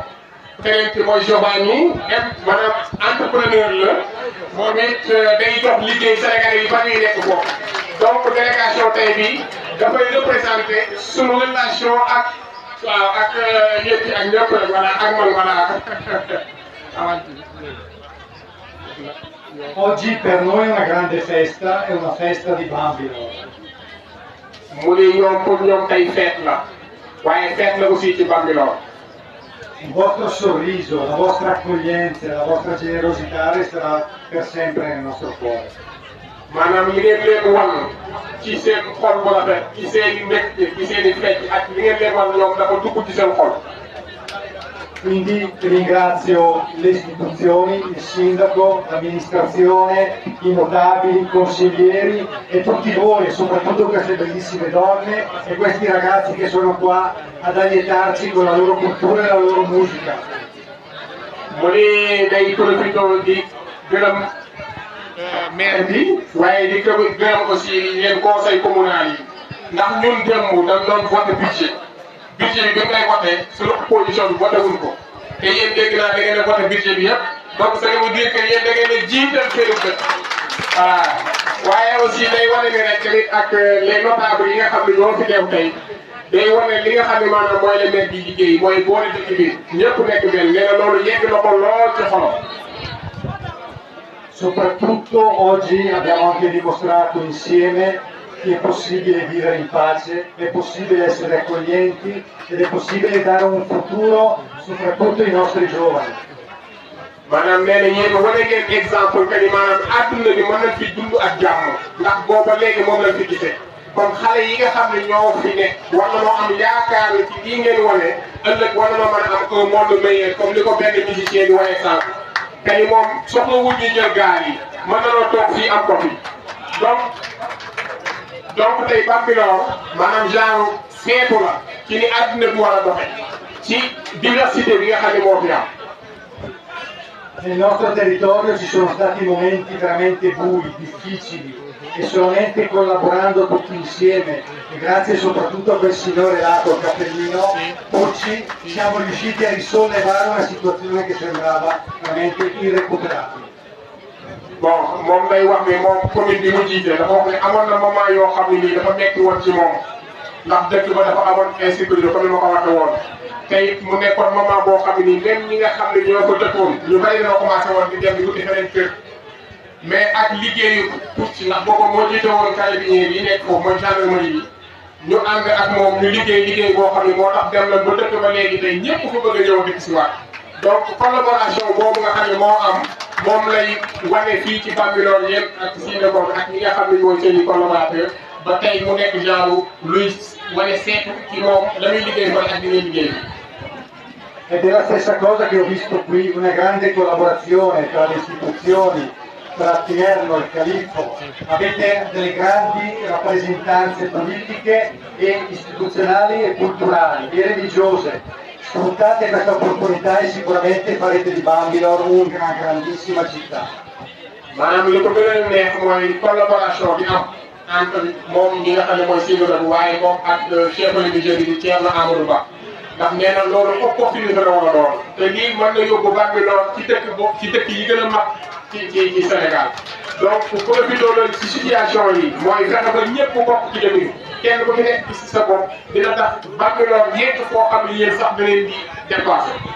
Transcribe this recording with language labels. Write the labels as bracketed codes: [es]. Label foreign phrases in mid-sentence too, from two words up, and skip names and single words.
[wo] keneen ki mooy Giovanni maanaam entrepreneur la moom it day jox liggéey Sénégalais yi ba ñuy nekk foofu donc délégation tey bi dafay représenté sunu relation ak waaw ak yëpp ak ñëpp voilà ak man voilà. [it] Oggi per noi è una grande festa, è una festa di Bambilor. [wo] mu ne ñoom pour ñoom tey fête la waaye fête la aussi ci Bambilor. [it] Il vostro sorriso, la vostra accoglienza, la vostra generosità resterà per sempre nel nostro cuore. [wo] maanaam li ngeen leen wan ci seen xol bu rafet ci seen i mbégte ci seen i fecc ak li ngeen leen wan ñoom dafa dugg ci seen xol. [it] Quindi ringrazio le istituzioni, il sindaco, l'amministrazione, i notabili, i consiglieri e tutti voi, e soprattutto queste bellissime donne e questi ragazzi che sono qua ad allietarci con la loro cultura e la loro musica. [wo] mu ne day profité di gërëm maire bi waaye di gërëm aussi leen [fr] conseil communal [wo] yi ndax ñun démb dañ doon voté budget bi bi ngay voté suñu opposition bi voté wuñ ko te yéen dégg naa da ngeen a voté budget bi yëpp [fr] donc ça veut dire que [wo] yéen da ngeen a jiital seen dëkk voilà waaye aussi day wane ne rek tamit ak [fr] les notables [wo] yi nga xam ne ñoo fi teew tey day wane li nga xam ne maanaam mooy la maire bi liggéey mooy boole dëkk bi ñëpp nekk benn nee na loolu yegg na ko lool ci xolam. [it] Soprattutto oggi abbiamo anche dimostrato insieme che è possibile vivere in pace, è possibile essere accoglienti ed è possibile dare un futuro soprattutto ai nostri giovani. [wo] maanaam nee na yéen wane ngeen [fr] exemple que [wo] ni maanaam adduna bi mën nañ fi dund ak jàmm ndax booba léegi moom lañ fi gisee kon xale yi nga xam ne ñoo fi nekk war na noo am yaakaar ne ci lii ngeen wane ëllëg war na noo mën a am [fr] un monde meilleur comme [wo] ni ko benn musicien di wane sànq te ni moom soxla wut ñu jël gaal yi mën na noo toog fii am ko fi donc tey Bambilor maanaam genre seetu la ci ni àdduna bi war a doxe ci diversité bi nga xam ne moo fi am. [it] Nel nostro territorio ci sono stati momenti veramente bui, difficili e solamente collaborando tutti insieme e grazie soprattutto a quel signore là col cappellino Pucci siamo riusciti a risollevare una situazione che sembrava veramente irrecuperabile. [wo] Bon moom day wax ni moom commune bi mu jiite dafa wax ne amoon na moment yoo xam ne nii dafa metti woon ci moom ndax dëkk ba dafa amoon insécurité comme ni ma ko waxee woon tey mu nekkoon moment boo xam ne nii même ñi nga xam ne ñoo ko dëkkoon ñu bari dañoo commencé woon di dem di wuti feneen kër mais ak liggéeyu Pucci ndax boobu moo jiite woon carabinieri yi nekk foofu mooy gendarmerie yi ñu ànd ak moom ñu liggéey boo xam ne moo tax dem nañ ba dëkk ba léegi tey ñëpp fu bëgg a ñëw dëkk si waat donc collaboration boobu nga xam ne moo am moom lay wane fii ci Bambilor yëpp ak Sine-Coor ak ñi nga xam ne mooy seen i collaborateur ba tey mu nekk genre luy wane seetu ci moom la muy liggéey mooy ak li ngay liggéey. [it] Ed è la stessa cosa che ho visto qui, una grande collaborazione tra le istituzioni, tra Tierno e il Califfo. Avete delle grandi rappresentanze politiche e istituzionali e culturali e religiose. Sfruttate questa opportunità e sicuramente farete di Bambilor una grandissima città. [wo] maanaam li ko gën a neex mooy collaboration bi am entre moom ñi nga xam ne mooy Sine-Coor waaye moom ak [fr] chef religieux [wo] bi di Thierno Amadou Ba ndax nee na loolu opportunité la war a doon te lii mën na yóbbu Bambilor ci dëkk yi gën a mag ci Sénégal donc profité loolu ci situation yi mooy fexe ba ñëpp bokk ci dëkk kenn ku ci nekk ci sa bopp dina tax Bambilor yegg foo xam ne yéen sax da leen di dépassé.